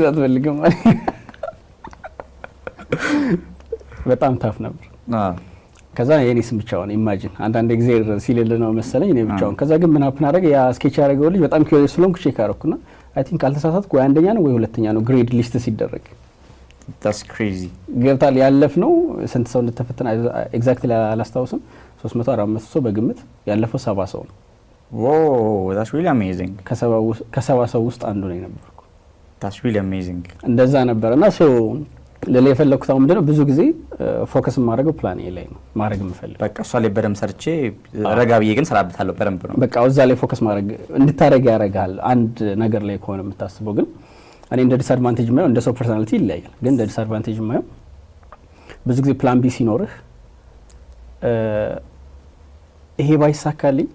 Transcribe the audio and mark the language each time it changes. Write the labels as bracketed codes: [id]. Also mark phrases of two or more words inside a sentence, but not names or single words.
[am] እዛ ትፈልግም ማለት በጣም ታፍ ነበር። ከዛ የኔ ስም ብቻውን ኢማጂን አንዳንድ ጊዜ ሲልል ነው መሰለኝ እኔ ብቻውን። ከዛ ግን ምን አፕን አደረገ ያ ስኬች ያደረገው ልጅ በጣም ኪዩሪየስ ስለሆንኩ ቼክ አደረኩና [en] I think [am] አልተሳሳትኩ ወይ አንደኛ ነው ወይ ሁለተኛ ነው [en] grade list [am] ሲደረግ። [en] that's crazy [am] ገብታል። ያለፍነው ስንት ሰው እንደተፈተነ ኤግዛክትሊ አላስታውስም። 300 400 ሰው በግምት ያለፈው 70 ሰው ነው። [en] wow that's really amazing [am] ከ70 ሰው ውስጥ አንዱ ነው የነበርኩ። [en] that's really amazing [am] እንደዛ ነበርና ሶ ለሌላ የፈለኩት አሁን ምንድነው ብዙ ጊዜ ፎከስ ማድረገው [en] plan A [am] ላይ ነው ማድረግ የምፈልገው። በቃ እሷ ላይ በደንብ ሰርቼ ረጋ ብዬ ግን ሰራበታለሁ በደንብ ነው በቃ እዛ ላይ ፎከስ ማድረግ እንድታረግ ያረጋል። አንድ ነገር ላይ ከሆነ የምታስበው ግን እኔ እንደ ዲስአድቫንቴጅ ማየው እንደ ሰው ፐርሰናሊቲ ይለያያል። ግን እንደ ዲስአድቫንቴጅ ማየው ብዙ ጊዜ [en] plan B [am] ሲኖርህ ይሄ ባይሳካልኝ